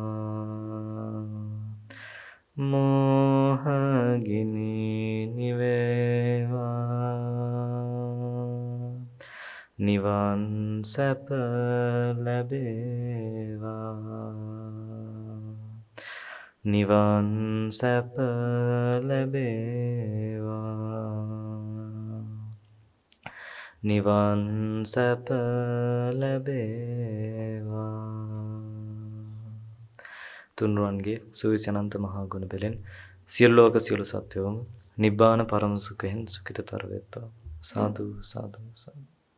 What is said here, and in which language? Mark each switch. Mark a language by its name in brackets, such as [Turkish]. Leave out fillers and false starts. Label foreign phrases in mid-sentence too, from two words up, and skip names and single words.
[Sinhala] මෝහ ගිනි නිවේවා, නිවන් සැප ලැබේවා, නිවන් සැප ලැබේවා, නිවන් සැප ලැබේවා. තුන්රුවන්ගේ සුවිසි අනන්ත මහා ගුණ බෙලෙන් සියලු ලෝක සියලු සත්වයෝම නිබ්බාන පරම සුඛයෙන් සුඛිතතර වෙත්වා. සාදු සාදු සාදු.